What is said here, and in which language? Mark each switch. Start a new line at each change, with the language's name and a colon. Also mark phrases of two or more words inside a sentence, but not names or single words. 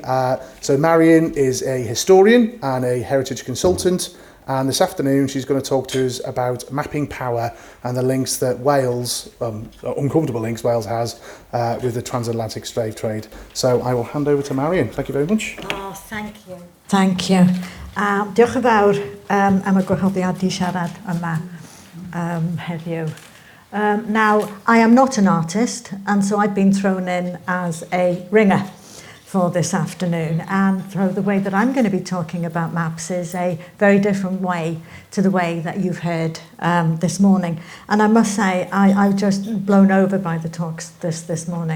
English: So Marian is a historian and a heritage consultant. And this afternoon, she's going to talk to us about mapping power and the links that Wales, uncomfortable links Wales has with the transatlantic slave trade. So I will hand over to Marian. Thank you very much. Oh, thank you. Thank you.
Welsh: Diolch yn fawr am y gwahoddiad I siarad yma heddiw.
English: Now, I am not an artist, and so I've been thrown in as a ringer for this afternoon, and so the way that I'm going to be talking about maps is a very different way to the way that you've heard this morning. And I must say, I've just blown over by the talks this morning.